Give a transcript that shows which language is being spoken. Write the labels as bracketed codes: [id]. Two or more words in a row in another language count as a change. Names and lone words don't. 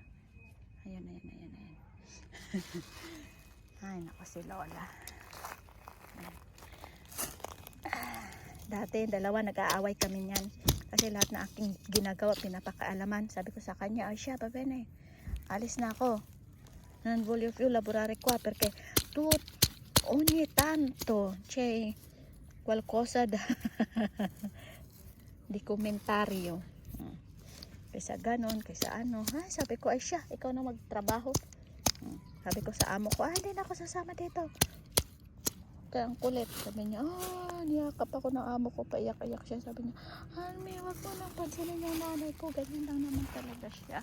[tl] Ayan. Ay, naku si Lola. Dati, dalawa nag-aaway kami niyan. Kasi lahat na aking ginagawa, pinapakaalaman. Sabi ko sa kanya, ay siya, babene, alis na ako. [it] Non voglio più lavorare qua perché tu ogni tanto c'è qualcosa da di komentario. [tl] Kaysa ganon, kaysa Ay, sabi ko, ay siya, ikaw na magtrabaho. Sabi ko sa amo ko, hindi na ako sasama dito. Kaya ang kulit, sabi niya, niyakap ako ng amo ko, paiyak-iyak siya. Sabi niya, Almi, wag mo nang pansinin yung nanay ko, ganyan lang naman talaga siya.